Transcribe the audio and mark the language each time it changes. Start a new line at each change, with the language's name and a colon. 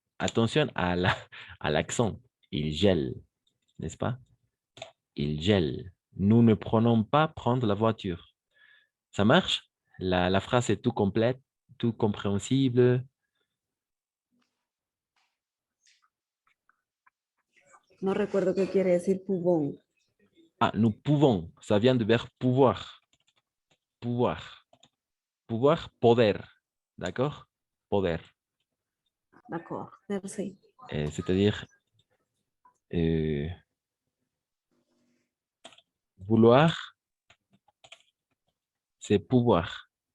French: Attention à l'accent. Il gèle, n'est-ce pas? Il gèle. Nous ne prenons pas prendre la voiture. Ça marche? La phrase est tout complète, tout compréhensible.
Spanish: No recuerdo qué quiere decir pouvons.
French: Ah, nous pouvons. Ça vient du verbe pouvoir. Pouvoir. Pouvoir, poder. D'accord? Poder. D'accord, merci. C'est-à-dire euh, vouloir, c'est pouvoir.